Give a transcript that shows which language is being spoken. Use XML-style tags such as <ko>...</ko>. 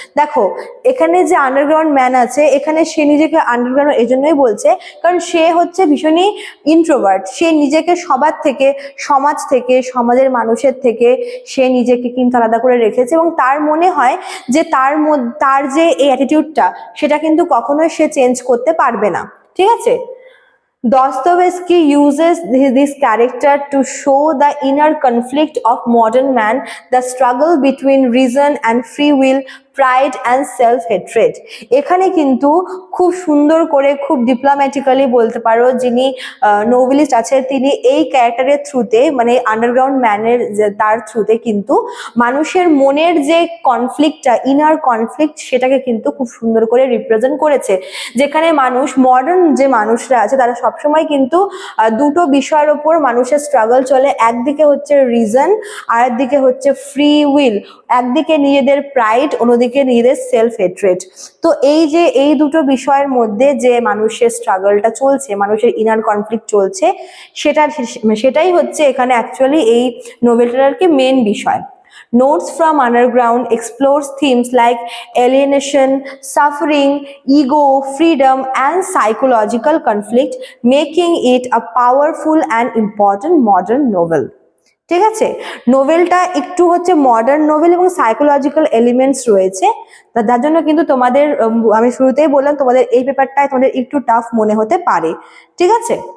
<bn>দেখো এখানে যে আন্ডারগ্রাউন্ড ম্যান আছে, এখানে সে নিজেকে আন্ডারগ্রাউন্ড এই জন্যই বলছে কারণ সে হচ্ছে ভীষণই ইন্ট্রোভার্ট, সে নিজেকে সবার থেকে, সমাজ থেকে, সমাজের মানুষের থেকে সে নিজেকে কিন্তু আলাদা করে রেখেছে এবং তার মনে হয় যে তার যে এই অ্যাটিটিউডটা সেটা কিন্তু কখনোই সে চেঞ্জ করতে পারবে না, ঠিক আছে।</bn> <en>Dostoevsky uses this character to show the inner conflict of modern man, the struggle between reason and free will, pride and self-hatred.</en> <bn>এখানে কিন্তু খুব সুন্দর করে, খুব ডিপ্লোম্যাটিক্যালি বলতে পারো, যিনি নোভেলিস্ট আছে তিনি এই ক্যারেক্টারের থ্রুতে, মানে আন্ডারগ্রাউন্ড ম্যানের তার থ্রুতে কিন্তু মানুষের মনের যে কনফ্লিক্টটা, ইনার কনফ্লিক্ট, সেটাকে কিন্তু খুব সুন্দর করে রিপ্রেজেন্ট করেছে। যেখানে মানুষ, মডার্ন যে মানুষরা আছে তারা সবসময় কিন্তু দুটো বিষয়ের ওপর মানুষের স্ট্রাগল চলে, একদিকে হচ্ছে রিজন আর একদিকে হচ্ছে ফ্রি উইল, একদিকে নিজেদের প্রাইড, অন্যদিকে নিজেদের সেলফ হেট্রেড। তো এই যে এই দুটো বিষয়ের মধ্যে যে মানুষের স্ট্রাগলটা চলছে, মানুষের ইনার কনফ্লিক্ট চলছে, সেটাই হচ্ছে এখানে অ্যাকচুয়ালি এই নোভেলটার আর কি মেন বিষয়।</bn> <en>Notes from Underground explores themes like alienation, suffering, ego, freedom, and psychological conflict, making it a powerful and important modern novel.</en> <bn>ঠিক আছে, নোভেলটা একটু হচ্ছে মডার্ন নোভেল এবং সাইকোলজিক্যাল এলিমেন্টস রয়েছে, তার জন্য কিন্তু তোমাদের, আমি শুরুতেই বললাম তোমাদের এই পেপারটায় তোমাদের একটু টাফ মনে হতে পারে, ঠিক আছে।</bn>